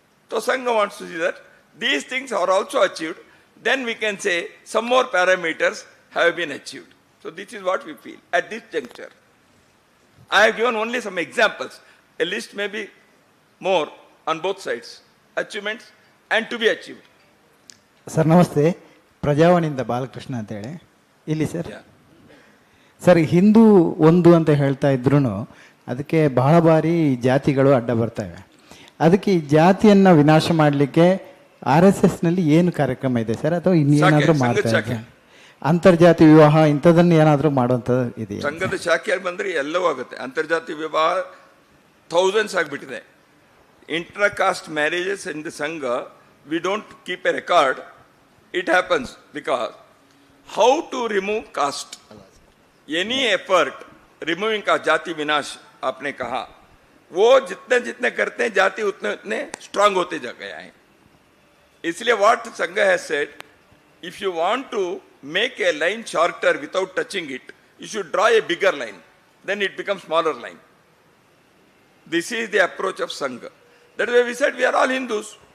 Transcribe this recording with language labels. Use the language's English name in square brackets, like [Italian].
[English] So Sangha wants to see that these things are also achieved, then we can say some more parameters have been achieved. So this is what we feel at this juncture. I have given only some examples. A list may be more on both sides, achievements and to be achieved. [Kannada] Sir ನಮಸ್ತೆ, ಪ್ರಜಾವಾಣಿಯಿಂದ ಬಾಲಕೃಷ್ಣ ಅಂತೇಳಿ ಇಲ್ಲಿ sir. Sir Hindu ಒಂದು ಅಂತ ಹೇಳ್ತಾ ಇದ್ರು ಅದಕ್ಕೆ ಬಹಳ ಬಾರಿ ಜಾತಿಗಳು ಅಡ್ಡ ಬರ್ತವೆ. ಅದಕ್ಕೆ ಈ ಜಾತಿಯನ್ನು ವಿನಾಶ ಮಾಡಲಿಕ್ಕೆ RSS ನಲ್ಲಿ ಏನು ಕಾರ್ಯಕ್ರಮ ಇದೆ ಸರ್, ಅಥವಾ ಇನ್ನೇನಾದರೂ ಮಾಡ್ತಾ ಇದ್ದಾರೆ? ಅಂತರ್ಜಾತಿ ವಿವಾಹ ಇಂಥದನ್ನು ಏನಾದರೂ ಮಾಡುವಂಥದ್ದು ಇದೆಯಾ? ಸಂಘದ ಶಾಖೆ ಬಂದರೆ ಎಲ್ಲವೂ ಆಗುತ್ತೆ. ಅಂತರ್ಜಾತಿ ವಿವಾಹ ಥೌಸಂಡ್ಸ್ ಆಗಿಬಿಟ್ಟಿದೆ. [English] Inter caste marriages in the Sangh we don't keep a record. It happens because how to remove caste, any effort removing [Hindi] का जाति विनाश आपने कहा, वो जितने जितने करते हैं जाति उतने उतने स्ट्रांग होते जा गया है. इसलिए [English] what Sangh has said, if you want to make a line shorter without touching it, you should draw a bigger line, then it becomes smaller line. This is the approach of Sangha. That is why we said we are all Hindus.